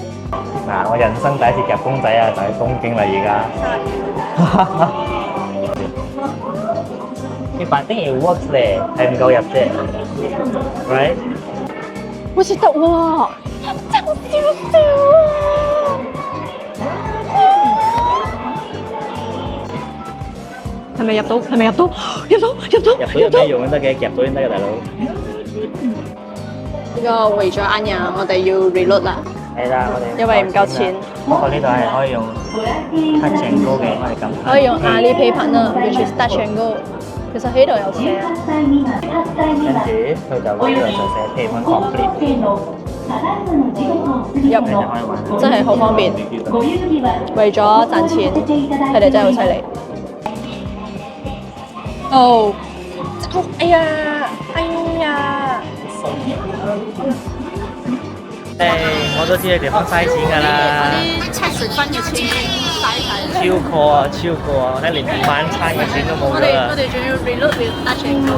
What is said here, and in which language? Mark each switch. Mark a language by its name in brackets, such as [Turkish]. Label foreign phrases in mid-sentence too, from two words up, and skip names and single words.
[Cantonese] 嗱，我人生第一次夾公仔啊，就喺東京啦，而家。 [English] But I think it works [Cantonese] 咧，係唔夠入啫 ，right？好似得喎，爭少少啊！係咪入到？係咪入到？入到！有咩用都得嘅，夾到先得嘅，大佬。呢個為咗啱呀，我哋要 reload 啦。係啦，我哋因為唔夠錢。不過呢度係可以用 Touch and Go 嘅，我哋撳。可以用Alipay呢 [English] which is Touch and Go。 [Cantonese] 其實喺度有寫。跟住佢就呢度就寫 [English] Payment Complete。 [Cantonese] 入真係好方便。為咗賺錢，佢哋真係好犀利。哦，哎呀！我都知你地方嘥錢㗎啦。啲七水分嘅錢嘥晒。超過啊！我睇連晚餐嘅錢都冇咗啦。我哋仲要 reload 要 touch and go。